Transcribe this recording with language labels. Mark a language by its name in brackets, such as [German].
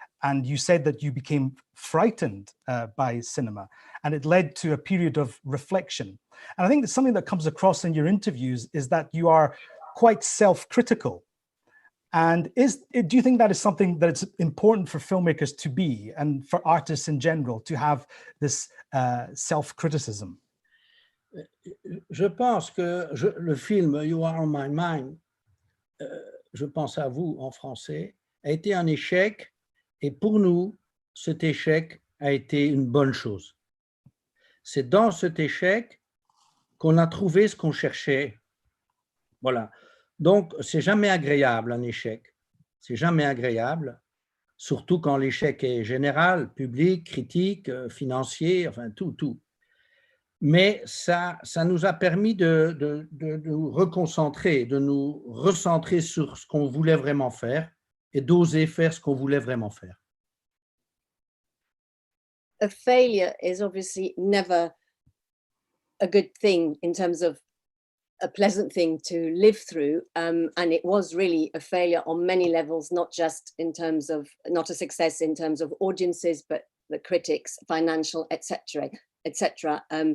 [English] And you said that you became frightened by cinema, and it led to a period of reflection. And I think that something that comes across in your interviews is that you are quite self-critical. And do you think that is something that it's important for filmmakers to be, and for artists in general, to have this self-criticism? [French] Je pense que le film You Are on My Mind, je pense à vous en français, a été un échec, et pour nous, cet échec a été une bonne chose. C'est dans cet échec qu'on a trouvé ce qu'on cherchait. Voilà. Donc, c'est jamais agréable, un échec. C'est jamais agréable, surtout quand l'échec est général, public, critique, financier, enfin tout. Mais ça nous a permis de nous reconcentrer, de nous recentrer sur ce qu'on voulait vraiment faire et d'oser faire ce qu'on voulait vraiment faire. [English] A failure is obviously never a good thing in terms of a pleasant thing to live through, and it was really a failure on many levels, not just in terms of, not a success in terms of audiences, but the critics, financial, etc.